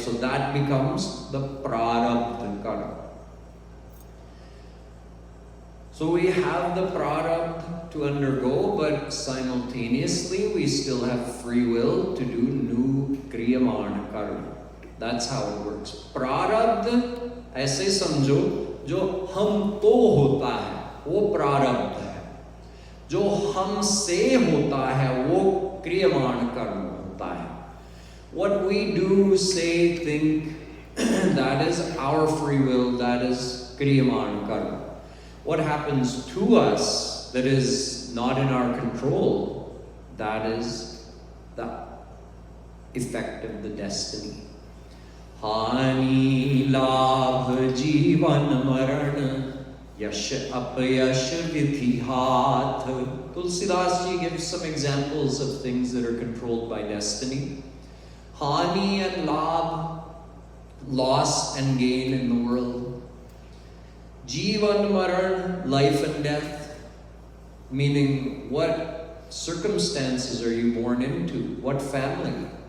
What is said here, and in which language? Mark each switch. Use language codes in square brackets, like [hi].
[en] So that becomes the prarabdha karma. So we have the prarabdha to undergo, but simultaneously we still have free will to do new kriyamana karma. That's how it works. [hi] प्रारब्ध ऐसे समझो जो हमको होता है वो प्रारब्ध है, जो हमसे होता है वो क्रियमाण कर्म होता है. [en] What we do, say, think, that is our free will, that is kriyaman karma. What happens to us that is not in our control, that is the effect of the destiny. [hi] हानि लाभ जीवन मरण यश अपयश विधि हाथ. [en] Tulsidas ji gives some examples of things that are controlled by destiny. Hani and labh, loss and gain in the world. Jivan maran, life and death, meaning what circumstances are you born into? What family?